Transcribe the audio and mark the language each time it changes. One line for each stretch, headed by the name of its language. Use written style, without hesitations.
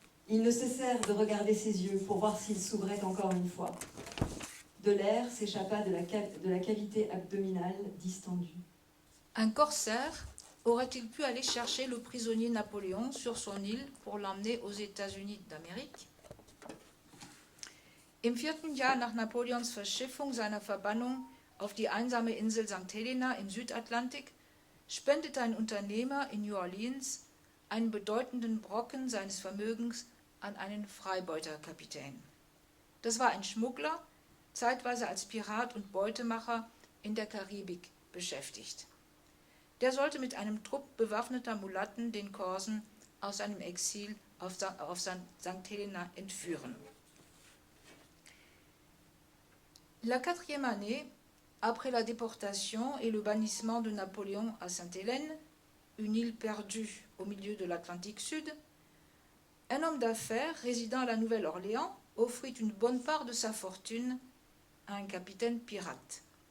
French: Ils ne cessèrent de regarder ses yeux pour voir s'ils s'ouvraient encore une fois. De l'air s'échappa de la cavité abdominale distendue. Un corsaire aurait-il pu aller chercher le prisonnier Napoléon sur son île pour l'emmener aux États-Unis d'Amérique?
German: Im 4. Jahr nach Napoleons Verschiffung seiner Verbannung auf die einsame Insel St. Helena im Südatlantik spendete ein Unternehmer in New Orleans einen bedeutenden Brocken seines Vermögens an einen Freibeuterkapitän. Das war ein Schmuggler, zeitweise als Pirat und Beutemacher in der Karibik beschäftigt. Der sollte mit einem Trupp bewaffneter Mulatten den Korsen aus seinem Exil auf St. Helena entführen.
French: La 4e année, après la déportation et le bannissement de Napoléon à Sainte-Hélène, une île perdue au milieu de l'Atlantique Sud, un homme d'affaires résidant à la Nouvelle-Orléans offrit une bonne part de sa fortune à un capitaine pirate.